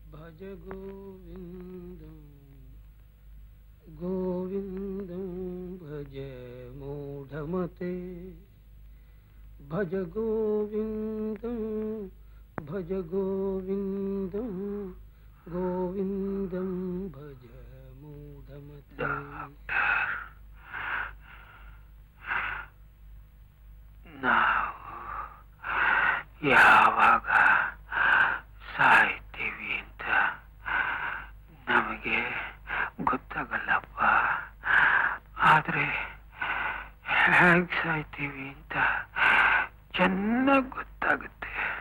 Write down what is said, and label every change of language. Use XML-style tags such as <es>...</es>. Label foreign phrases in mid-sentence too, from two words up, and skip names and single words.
<sa>ಭಜ ಗೋವಿಂದಂ ಗೋವಿಂದಂ ಭಜ ಮೂಢಮತೆ ಭಜ ಗೋವಿಂದಂ ಭಜ ಗೋವಿಂದಂ ಗೋವಿಂದಂ ಭಜ ಮೂಢಮತೆ.</sa> <kn>ನಾವು ಯಾವಾಗ ಸಾಯ್ತೀವಿ ಅಂತ ನಮಗೆ ಗೊತ್ತಾಗಲ್ಲಪ್ಪ. ಆದ್ರೆ ಹೇಗ್ ಸಾಯ್ತೀವಿ ಅಂತ ಚೆನ್ನಾಗಿ ಗೊತ್ತಾಗುತ್ತೆ.</kn>